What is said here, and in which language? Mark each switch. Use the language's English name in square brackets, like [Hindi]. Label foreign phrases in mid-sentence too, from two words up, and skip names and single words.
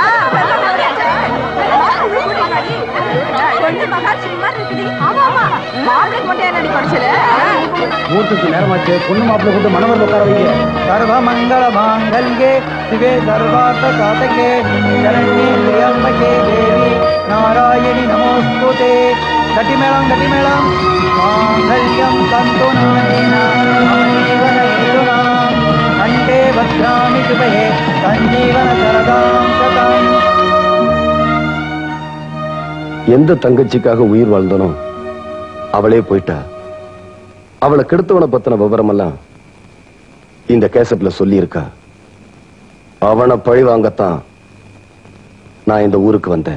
[Tamil] ஊருக்கு நேரமாச்சு, பொண்ணு மாப்பிள்ளை கூட்டு மணவரில் உட்கார வைங்க. [Sanskrit] सर्व मंगल मांगल्ये शिवे सर्वार्थ साधके शरण्ये त्र्यंबके देवी नारायणि नमोस्तुते। गतिमेळं मांगल्यं तन्तु नानेन मम जीवन हेतुना कंठे बध्नामि शुभे सञ्जीवनकरदां शतम्। [Tamil] எந்த தங்கச்சிக்காக உயிர் வாழ்ந்தனோ அவளே போயிட்டா. அவளை கெடுத்தவனை பத்தின விவரம் எல்லாம் இந்த கேசட்ல சொல்லி இருக்கா. அவனை பழி வாங்கத்தான் நான் இந்த ஊருக்கு வந்தேன்.